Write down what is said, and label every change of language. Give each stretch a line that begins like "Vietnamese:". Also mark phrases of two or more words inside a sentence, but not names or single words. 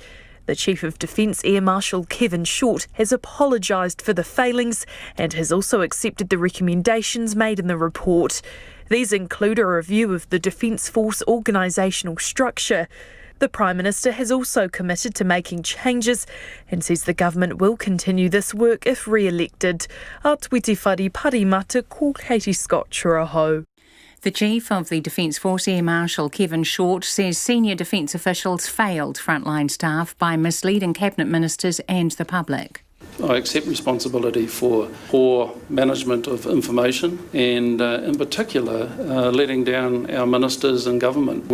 English: The Chief of Defence Air Marshal Kevin Short has apologised for the failings and has also accepted the recommendations made in the report. These include a review of the Defence Force organisational structure. The Prime Minister has also committed to making changes and says the government will continue this work if re-elected.
Māori: Atuiti whare parimata ko Katie Scott Churaho.
English: The Chief of the Defence Force Air Marshal Kevin Short says senior defence officials failed frontline staff by misleading cabinet ministers and the public. I accept responsibility for poor management of information and in particular letting down our ministers and government.